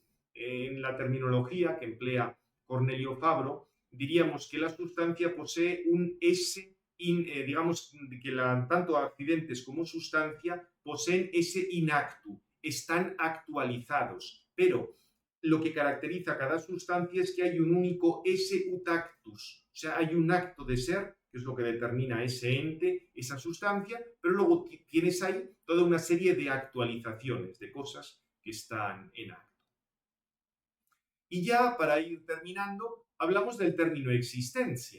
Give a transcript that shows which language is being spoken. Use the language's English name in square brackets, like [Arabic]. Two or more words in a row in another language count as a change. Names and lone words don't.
[Spanish] En la terminología que emplea Cornelio Fabro, diríamos que la sustancia posee un ese, digamos que tanto accidentes como sustancia poseen [Latin] ese inactu, [Spanish] están actualizados, pero lo que caracteriza a cada sustancia es que hay un único [Latin] esse ut actus, [Spanish] o sea, hay un acto de ser, que es lo que determina ese ente, esa sustancia, pero luego tienes ahí toda una serie de actualizaciones, de cosas que están en acto. Y ya para ir terminando, hablamos del término existencia.